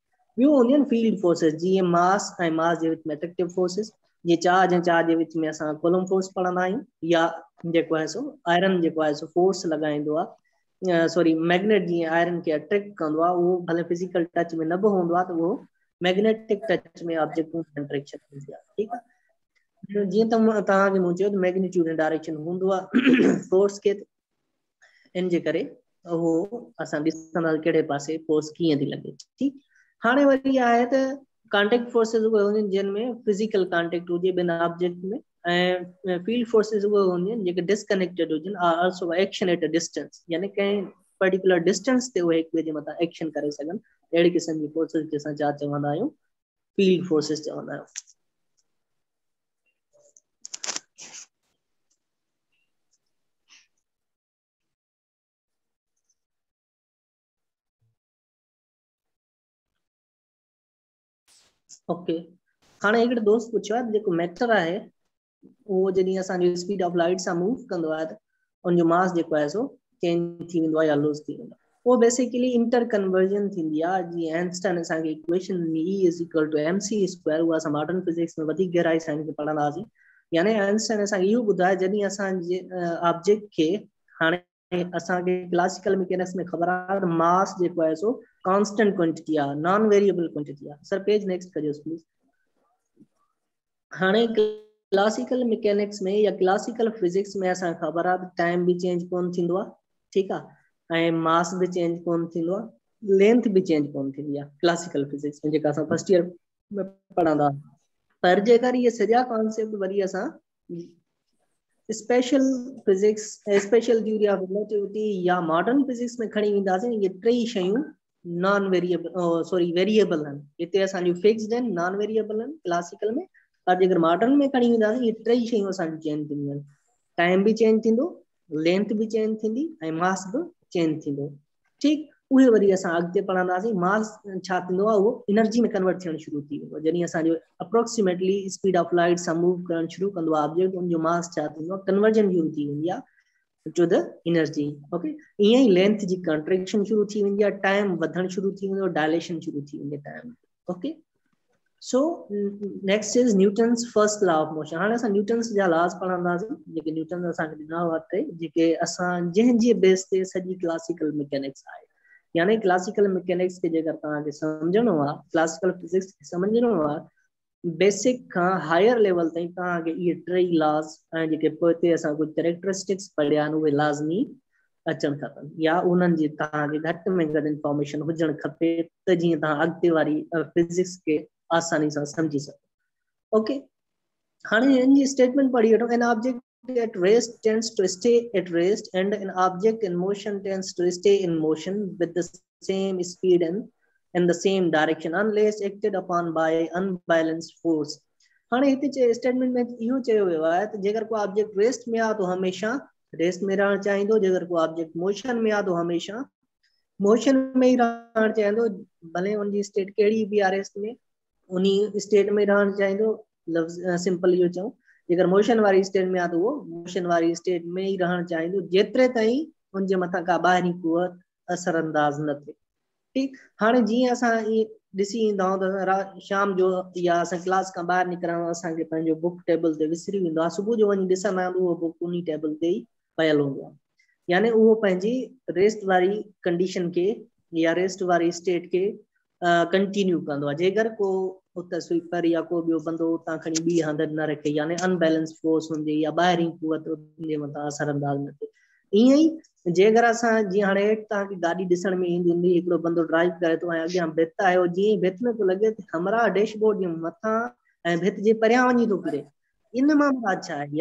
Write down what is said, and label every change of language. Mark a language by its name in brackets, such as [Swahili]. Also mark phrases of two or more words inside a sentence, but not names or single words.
[Sindhi] ॿियो हूंदियूं आहिनि [English] field forces, [Sindhi] जीअं मास ऐं मास जे विच में [English] attractive forces, [Sindhi] जीअं चार्ज ऐं चार्ज जे विच में असां [English] Coulomb force [Sindhi] पढ़ंदा आहियूं, या जेको आहे सो आयरन जेको आहे सो फोर्स लॻाईंदो आहे, सॉरी मैग्नेट जीअं आयरन खे अट्रैक्ट कंदो आहे, उहो भले [English] physical touch [Sindhi] में न बि हूंदो आहे, त उहो [English] magnetic touch [Sindhi] में [English] object attraction [Sindhi] थींदी आहे। ठीकु आहे, जीअं तव्हांखे मूं चयो त मैग्नीट्यूड ऐं डायरेक्शन हूंदो आहे फोर्स के, इन जे करे उहो असां ॾिसंदासीं कहिड़े पासे फोर्स कीअं थी लॻे। ठीकु, हाणे वरी आहे त [English] contact forces [Sindhi] उहे हूंदियूं आहिनि जिन में [English] physical contact [Sindhi] हुजे ॿिनि ऑब्जेक्ट में, ऐं [English] field forces [Sindhi] उहे हूंदियूं आहिनि जेके डिस्कनेक्टेड हुजनि, [English] also action at a distance, [Sindhi] यानी कंहिं [English] particular distance [Sindhi] ते उहे हिक ॿिए जे मथां एक्शन करे सघनि। अहिड़ी क़िस्म जी फोर्सेस खे असां छा चवंदा आहियूं? [English] field forces [Sindhi] चवंदा आहियूं। ओके, हाणे हिकिड़े दोस्त पुछियो आहे जेको मैटर आहे उहो जॾहिं असांजो [English] speed of light [Sindhi] सां मूव कंदो आहे त उनजो मास जेको आहे सो चेंज थी वेंदो आहे या लूज़ थी वेंदो आहे। वो बेसिकली [English] inter conversion [Sindhi] थींदी आहे। जीअं आइंस्टाइन असांखे इक्वेशन [English] E is equal to mc², [Sindhi] उहा असां [English] modern physics [Sindhi] में वधीक गहराई सां हिनखे पढ़ंदासीं। यानी आइंस्टाइन असांखे इहो ॿुधाए जॾहिं असांजे ऑब्जेक्ट खे, हाणे असांखे [English] classical mechanics [Sindhi] में ख़बर आहे त मास जेको आहे सो [English] constant quantity [Sindhi] आहे, [English] non variable quantity [Sindhi] आहे। सर [English] page next [Sindhi] कजोस प्लीज। हाणे [English] classical mechanics [Sindhi] में या [English] classical physics [Sindhi] में असां ख़बर आहे त टाइम भी चेंज कोन थींदो आहे, ठीकु आहे, ऐं मास भी चेंज कोन थींदो आहे, लेंथ भी चेंज कोन थींदी आहे [English] classical physics [Sindhi] में, जेका असां [English] first year [Sindhi] में पढ़ंदा। पर जेकर इहे सॼा कॉन्सेप्ट वरी असां [English] special physics, special theory of relativity [Sindhi] या [English] modern physics [Sindhi] में खणी वेंदासीं, इहे टई शयूं [English] non variable, [Sindhi] सॉरी वेरिएबल आहिनि। हिते असांजूं फिक्स्ड आहिनि, [English] non variable [Sindhi] आहिनि क्लासिकल में, पर जेकर मॉडर्न में खणी वेंदासीं इहे टई शयूं असांजूं चेंज थींदियूं आहिनि। टाइम भी चेंज थींदो, लेंथ भी चेंज थींदी, ऐं मास भी चेंज थींदो। ठीकु, उहे वरी असां अॻिते पढ़ंदासीं। मास छा थींदो आहे, उहो एनर्जी में कन्वर्ट थियणु शुरू थी वेंदो। जॾहिं असांजो अप्रोक्सीमेटली [English] speed of light [Sindhi] सां मूव करणु शुरू कंदो आहे ऑब्जेक्ट, उनजो मास छा थींदो आहे, कन्वर्जन शुरू थी वेंदी आहे [English] to the energy. [Sindhi] ओके, ईअं ई लेंथ जी कंट्रैक्शन शुरू थी वेंदी आहे, टाइम वधणु शुरू थी वेंदो, डायलेशन शुरू थी वेंदी टाइम। [English] OK, so next is Newton's first law of motion. [Sindhi] हाणे असां न्यूटन्स जा लॉज पढ़ंदासीं, जेके न्यूटन असांखे ॾिना हुआ टे, जेके असां जंहिंजे बेस ते सॼी क्लासिकल मैकेनिक्स आहे। यानी [English] classical mechanics [Sindhi] के जेकर तव्हांखे सम्झणो आहे, [English] classical physics [Sindhi] खे सम्झणो आहे, बेसिक खां [English] higher level [Sindhi] ताईं तव्हांखे इहे टई लॉज ऐं जेके पोइ ते असां कुझु कैरेक्टरिस्टिक्स पढ़िया आहिनि उहे लाज़मी अचणु खपनि, या उन्हनि जी तव्हांखे घटि में घटि इंफॉर्मेशन हुजणु खपे, त जीअं तव्हां अॻिते वारी फिजिक्स के आसानी सां समझी सघो। ओके, हाणे हिन जी स्टेटमेंट पढ़ी वठो। [English] an object at rest tends to stay at rest, and an object in motion tends to stay in motion with the same speed and in the same direction unless acted upon by unbalanced force। [Sindhi] हाणे हिते स्टेटमेंट में इहो चयो वियो आहे त जेकर को ऑब्जेक्ट रेस्ट में आहे तो हमेशा रेस्ट में रहणु चाहींदो, जेकर को ऑब्जेक्ट मोशन में आहे तो हमेशा मोशन में ही रहणु चाहींदो, भले उनजी स्टेट कहिड़ी बि आहे रेस्ट में, उनी स्टेट में रहणु चाहींदो। लफ्ज़ सिंपल इहो चऊं, जेकर मोशन वारी स्टेट में आहे तो वो मोशन वारी स्टेट में ही रहणु चाहींदो, जेतिरे ताईं उनजे मथां का ॿाहिरीं कुवत असरअंदाज न थिए। ठीकु, हाणे जीअं असां ॾिसी ईंदा त शाम जो या असां क्लास खां ॿाहिरि निकिरणु असांखे पंहिंजो बुक टेबल ते विसरी वेंदो आहे, सुबुह जो वञी ॾिसंदा आहियूं उहो बुक उन टेबल ते ई पयल हूंदो आहे, यानी उहो पंहिंजी रेस्ट वारी कंडीशन के या रेस्ट वारी स्टेट के कंटिन्यू कंदो आहे। जेकर को उते स्वीपर या को ॿियो बंदो उतां खणी ॿी हंधि न रखे, यानी [English] unbalance force [Sindhi] हुजे या ॿाहिरीं कुवत उनजे मथां असर अंदाज़ न थिए। ईअं ई जेकर असां जीअं हाणे हेठि तव्हांखे गाॾी ॾिसण में ईंदी हूंदी, हिकिड़ो बंदो ड्राइव करे थो ऐं अॻियां भित आहे, जीअं ई भित में थो लॻे त हमरा डैशबोर्ड जे मथां ऐं भित जे परियां वञी थो किरे, इन मां मुराद छा आहे?